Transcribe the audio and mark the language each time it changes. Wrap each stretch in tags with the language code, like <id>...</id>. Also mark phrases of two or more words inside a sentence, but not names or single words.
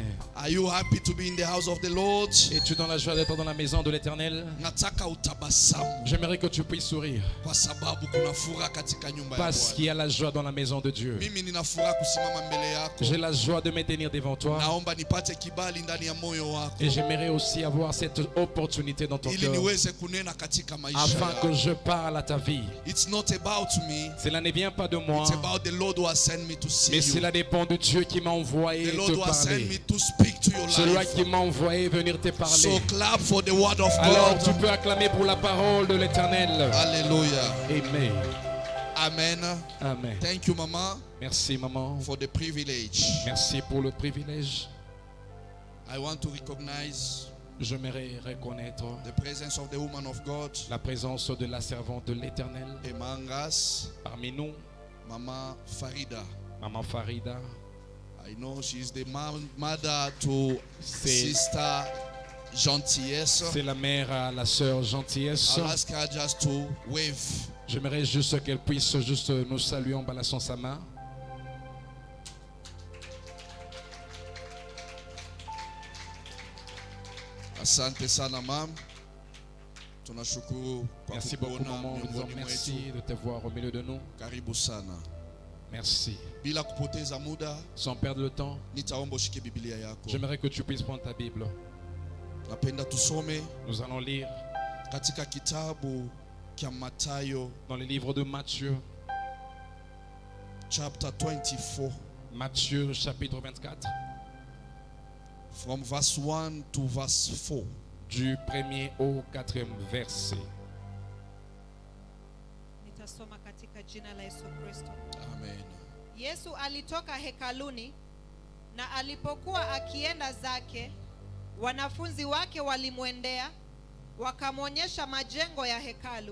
<en>Are you happy to be in the house of the Lord?</en> <fr>Es-tu dans la joie d'être dans la maison de l'Éternel?</fr> <sw>Nataka utabasamu.</sw> <fr>J'aimerais que tu puisses sourire.</fr> <sw>Kwa sababu kuna furaha katika nyumba ya</sw> <fr>Parce qu'il y</fr> <sw>Bwana.</sw> <fr>a la joie dans la maison de Dieu.</fr> <sw>Mimi nina furaha kusimama mbele yako.</sw> <fr>J'ai la joie de me tenir devant toi.</fr> <sw>Naomba nipate kibali ndani ya moyo wako.</sw> <fr>Et j'aimerais aussi avoir cette opportunité dans ton</fr> <sw>Ili</sw> <fr>cœur.</fr> <sw>niweze kunena katika maisha</sw> <fr>Afin</fr> <sw>yako.</sw> <fr>que je parle à ta vie.</fr> <en>It's not about me.</en> <fr>Cela ne vient pas de moi.</fr> <en>It's about the Lord who has sent me to see</en> <fr>Mais</fr> <en>you.</en> <fr>cela dépend de Dieu qui m'a envoyé</fr> <en>The Lord</en> <fr>te</fr> <en>who has sent</en> <fr>parler.</fr> <en>me to speak to your</en> <fr>Celui</fr> <en>life.</en> <fr>qui m'a envoyé venir te</fr> <en>So</en> <fr>parler.</fr> <en>clap for the word of</en> <fr>Alors tu</fr> <en>God.</en> <fr>peux acclamer pour la parole de l'Éternel.</fr> <en>Hallelujah. Amen. Amen. Amen. Thank you, Mama,</en> <fr>Merci maman.</fr> <en>for the privilege.</en> <fr>Merci pour le privilège.</fr> <en>I want to recognize</en> <fr>J'aimerais reconnaître</fr> <en>the presence of the woman of God,</en> <fr>la présence de la servante de l'Éternel Emangas, parmi nous,</fr> <en>Mama Farida.</en> <fr>Maman Farida.</fr> <en>I know she's the mother to</en> <fr>C'est</fr> <en>Sister Gentillesse.</en> <fr>la mère à la sœur Gentillesse.</fr> <en>I'll ask her just to wave.</en> <fr>J'aimerais juste qu'elle puisse juste nous saluer en balançant sa main.</fr> <sw>Asante sana mam. Tunashukuru kwa</sw> <fr>Merci beaucoup</fr> <sw>kukuona</sw> <fr>maman. Nous disons</fr> <sw>miongoni</sw> <fr>merci</fr> <sw>mwetu.</sw> <fr>de te voir au milieu de nous.</fr> <sw>Karibu sana.</sw> <fr>Merci.</fr> <sw>Bila kupoteza muda,</sw> <fr>Sans perdre le temps,</fr> <sw>nitaomba ushike Biblia yako.</sw> <fr>j'aimerais que tu puisses prendre ta Bible.</fr> <sw>Napenda tusome</sw> <fr>Nous allons lire</fr> <sw>katika kitabu cha Mathayo</sw> <fr>dans le livre de Matthieu.</fr> <en>chapter 24</en> <fr>Matthieu chapitre 24.</fr> <en>from verse 1 to verse 4.</en> <fr>Du 1er au 4e verset.</fr> <sw>Nitasoma katika jina la Yesu Kristo. Amen. Yesu alitoka hekaluni na alipokuwa akienda zake, wanafunzi wake walimwendea wakamwonyesha majengo ya hekalu.</sw>